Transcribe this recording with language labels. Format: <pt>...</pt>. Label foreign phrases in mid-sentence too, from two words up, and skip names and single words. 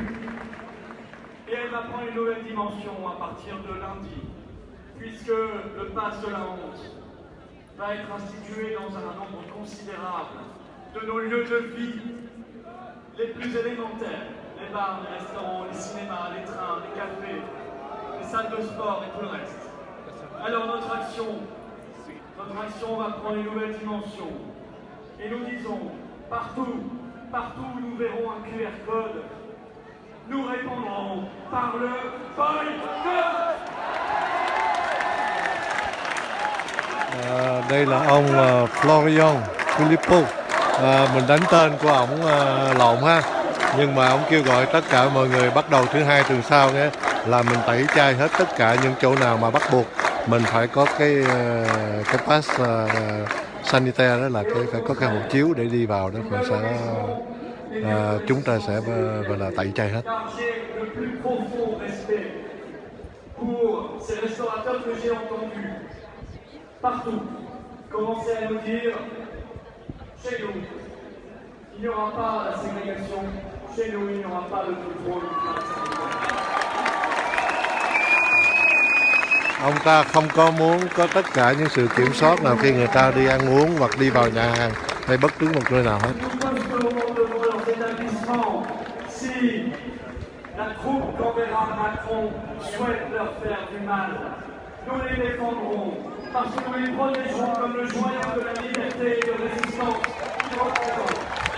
<fr>Et elle va prendre une nouvelle dimension à partir de lundi, puisque le pass de la honte va être institué dans un nombre considérable de nos lieux de vie les plus élémentaires, les bars, les restaurants, les cinémas, les trains, les cafés, les salles de sport et tout le reste. Alors notre action va prendre une nouvelle dimension. Et nous disons, partout où nous verrons un QR code, nous répondrons par le boycott.</fr> <vi>Đây là ông Florian Philippou. Mình đánh tên của ổng lộn ha, nhưng mà ổng kêu gọi tất cả mọi người bắt đầu thứ hai tuần sau nhé là mình tẩy chay hết tất cả những chỗ nào mà bắt buộc mình phải có cái</vi> <fr>pass sanitaire,</fr> <vi>đó là phải có cái hộ chiếu để đi vào đó, mình sẽ chúng ta sẽ gọi là tẩy chay hết.</vi> <fr>Partout, commencez à nous dire, chez nous, il n'y aura pas la ségrégation, chez nous, il n'y aura pas le contrôle.</fr> <vi>Ông ta không có muốn có tất cả những sự kiểm soát nào khi người ta đi ăn uống hoặc đi vào nhà hàng hay bất cứ một nơi nào hết.</vi> <fr>Si la troupe qu'enverra Macron souhaite leur faire du mal, nous les défendrons parce que nous les protégerons comme le joyau de la liberté et de résistance qu'ils représentent.</fr>